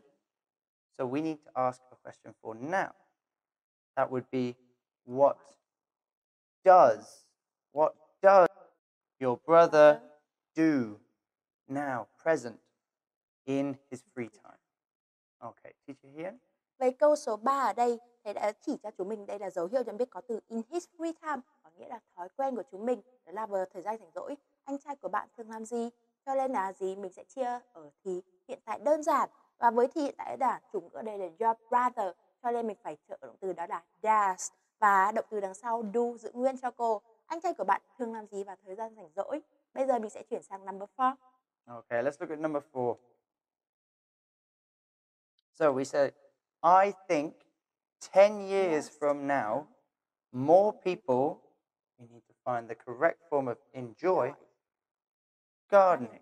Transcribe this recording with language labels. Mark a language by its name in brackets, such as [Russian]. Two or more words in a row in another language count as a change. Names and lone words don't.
[English] So we need to ask a question for now. That would be what does your brother do now, present, in his free time? Okay, teacher Hien? [Vietnamese] Với câu số 3 ở đây, thầy đã chỉ cho chúng mình đây là dấu hiệu nhận biết có từ [English] in his free time, [Vietnamese] có nghĩa là thói quen của chúng mình, đó là vào thời gian rảnh rỗi, anh trai của bạn thường làm gì? Cho nên là gì? Mình sẽ chia ở thì hiện tại đơn giản, và với thì hiện tại đơn giản, chủ ngữ ở đây là [English] your brother, [Vietnamese] cho nên mình phải trợ động từ đó là does, và động từ đằng sau do giữ nguyên cho cô. Anh trai của bạn thường làm gì vào thời gian rảnh rỗi? Bây giờ mình sẽ chuyển sang number 4. [English] Okay, let's look at number 4. So we say, I think 10 years Yes. from now, more people, we need to find the correct form of enjoy, gardening.